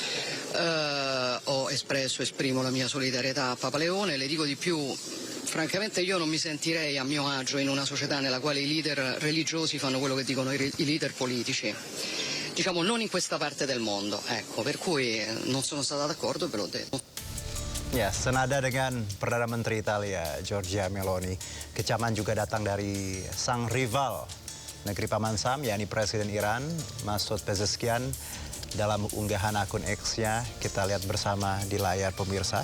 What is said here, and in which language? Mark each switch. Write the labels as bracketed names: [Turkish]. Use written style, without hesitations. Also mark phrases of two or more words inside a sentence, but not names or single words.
[Italian] Esprimo la mia solidarietà a Papa Leone. Le dico di più, francamente io non mi sentirei a mio agio in una società nella quale i leader religiosi fanno quello che dicono i leader politici, diciamo non in questa parte del mondo, ecco, per cui non sono stata d'accordo e ve l'ho detto. [Indonesian] Ya, senada dengan Perdana Menteri Italia Giorgia Meloni, kecaman juga datang dari sang rival negeri Paman Sam, yakni Presiden Iran Masoud Pezeshkian. Dalam unggahan akun X-nya, kita lihat bersama di layar pemirsa.